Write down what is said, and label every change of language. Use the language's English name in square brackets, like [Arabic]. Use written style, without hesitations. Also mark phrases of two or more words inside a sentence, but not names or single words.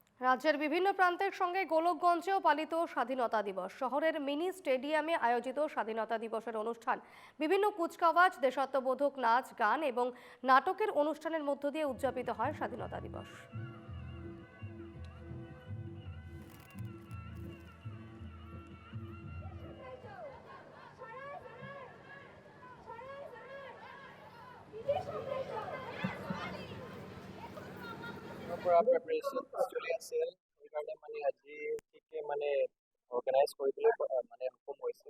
[Bangla] রাজ্যের বিভিন্ন প্রান্তের সঙ্গে গোলকগঞ্জেও পালিত স্বাধীনতা দিবস। শহরের মিনি স্টেডিয়ামে আয়োজিত স্বাধীনতা দিবসের অনুষ্ঠান বিভিন্ন কুচকাওয়াজ, দেশাত্মবোধক নাচ, গান এবং নাটকের অনুষ্ঠানের মধ্য দিয়ে উদযাপিত হয় স্বাধীনতা দিবস। [Assamese] পৰা প্ৰিপাৰেশ্যন চলি আছিল সেইকাৰণে মানে আজি ঠিকে মানে অৰ্গেনাইজ কৰিবলৈ মানে সক্ষম হৈছে।